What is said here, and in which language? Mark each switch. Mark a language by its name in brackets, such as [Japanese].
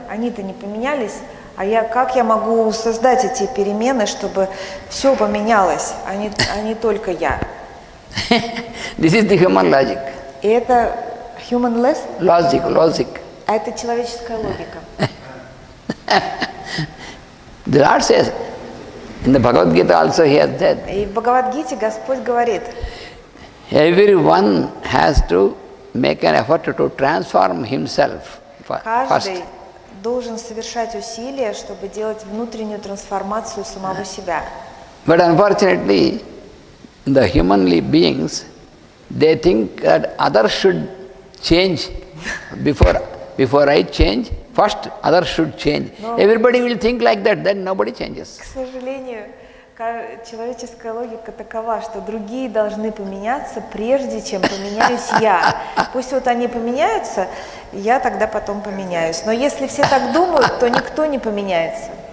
[Russian] Они-то не поменялись, как я могу создать эти перемены, чтобы все поменялось, а не только я? [English] This is the human logic. [Russian] И это [English] human logic. [Russian] А это человеческая логика. [English] The Lord says, in the Bhagavad Gita also he has said, [Russian] и в Бхагавад-гите Господь говорит, [English] everyone has to make an effort to transform himself [Russian] каждый [English] first. [Russian] должен совершать усилия, чтобы делать внутреннюю трансформацию самого себя. [English] But unfortunately, the humanly beings, they think that others should change before I change. First, others should change. Everybody will think like that, then nobody changes. [Russian] К сожалению, человеческая логика такова, что другие должны поменяться, прежде чем поменяюсь я. Пусть вот они поменяются, я тогда потом поменяюсь. Но если все так думают, то никто не поменяется.